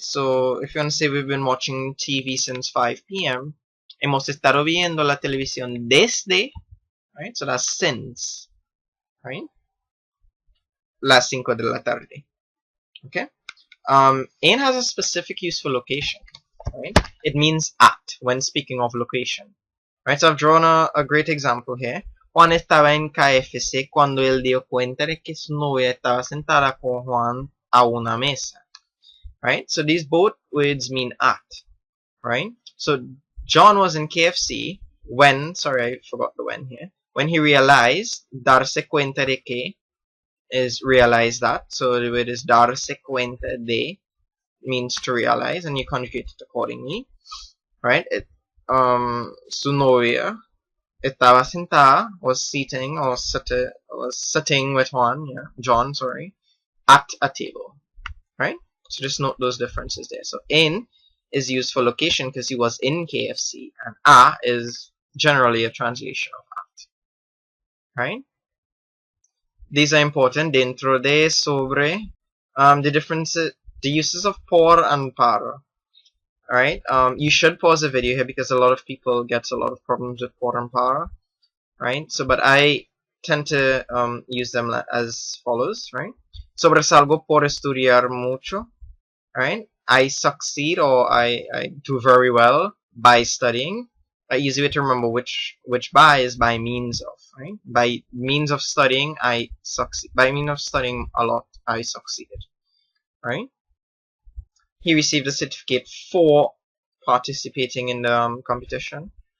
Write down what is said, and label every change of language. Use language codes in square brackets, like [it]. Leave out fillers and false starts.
[en] So if you want to say we've been watching TV since 5 p.m., hemos estado viendo la televisión desde, right? So that's since, right? Las 5 de la tarde. Okay? En has a specific use for location, right? It means at when speaking of location, right? So I've drawn a great example here. [es] Juan estaba en KFC cuando él dio cuenta de que su novia estaba sentada con Juan a una mesa, right? [en] So these both words mean at, right? So John was in KFC when, sorry, I forgot the when here, when he realized, darse cuenta de que is realize that. So the word is darse cuenta de means to realize, and you conjugate it accordingly, right? Su novia estaba sentada, was sitting or was sitting with John, sorry, at a table, right? So just note those differences there. So in is used for location because he was in KFC, and a is generally a translation of at, right? These are important. Dentro de, sobre. The differences the uses of por and para. Alright, you should pause the video here because a lot of people get a lot of problems with por and para. Right, so but I tend to use them as follows, right? [es] Sobresalgo por estudiar mucho, right? [en] I succeed or I do very well by studying. Easy way to remember which by is by means of, right? By means of studying, I succeed. By means of studying a lot, I succeeded, right? He received a certificate for participating in the competition.